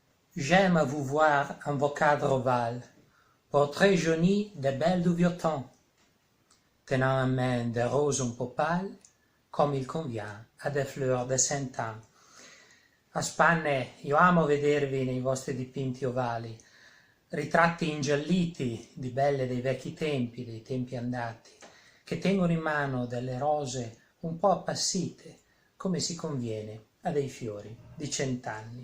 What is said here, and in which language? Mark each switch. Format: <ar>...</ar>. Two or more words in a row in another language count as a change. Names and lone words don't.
<fr>J'aime vous voir en vos cadres ovales, portraits jaunis de belles du vieux temps, tenant en main des roses un peu pâles, comme il convient a des fleurs de Saint-Anne.</fr> <it>A spanne io amo vedervi nei vostri dipinti ovali, ritratti ingialliti di belle dei vecchi tempi, dei tempi andati, che tengono in mano delle rose un po' appassite, come si conviene a dei fiori di 100 anni.</it>